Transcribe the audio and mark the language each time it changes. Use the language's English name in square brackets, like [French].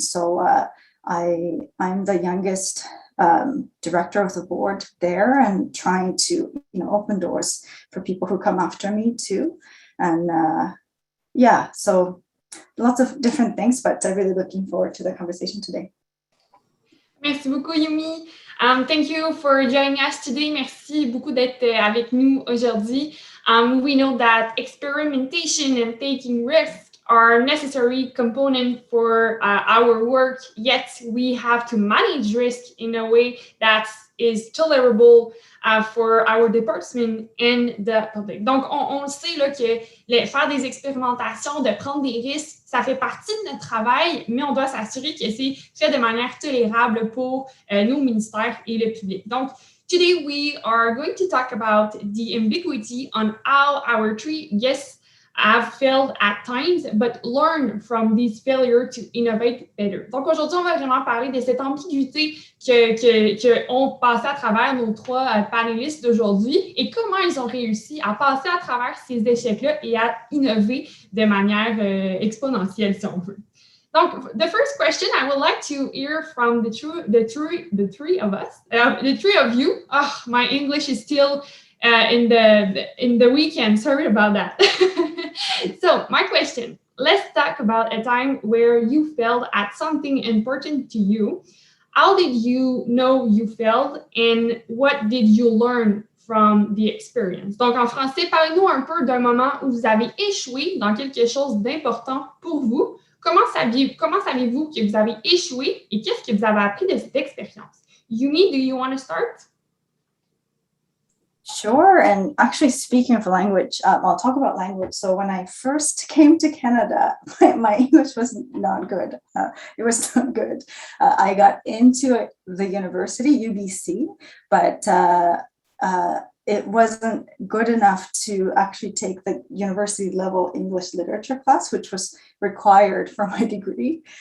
[English] So I'm the youngest director of the board there, and trying to open doors for people who come after me too. And so lots of different things, but I'm really looking forward to the conversation today. [French] Merci beaucoup, Yumi. [English] Thank you for joining us today. [French] Merci beaucoup d'être avec nous aujourd'hui. [English] We know that experimentation and taking risks are necessary components for our work, yet we have to manage risk in a way that is tolerable for our department and the public. [French] Donc, on sait là, que faire des expérimentations, de prendre des risques, ça fait partie de notre travail, mais on doit s'assurer que c'est fait de manière tolérable pour nos ministères et le public. [English] Donc, today we are going to talk about the ambiguity on how our three guests have failed at times, but learn from these failures to innovate better. [French] Donc aujourd'hui, on va vraiment parler de cette ambiguïté qu'on passait à travers nos trois panélistes d'aujourd'hui et comment ils ont réussi à passer à travers ces échecs-là et à innover de manière exponentielle, si on veut. [English] Donc, the first question I would like to hear from the three of us, the three of you. Oh, my English is still in the weekend. Sorry about that. So, my question, let's talk about a time where you failed at something important to you. How did you know you failed, and what did you learn from the experience? [French] Donc, en français, parlez-nous un peu d'un moment où vous avez échoué dans quelque chose d'important pour vous. Comment savez-vous que vous avez échoué et qu'est-ce que vous avez appris de cette expérience? [English] Yumi, do you want to start? Sure. And actually, speaking of language, I'll talk about language. So when I first came to Canada, my English was not good. It was not good. I got into the university, UBC, but it wasn't good enough to actually take the university level English literature class, which was required for my degree.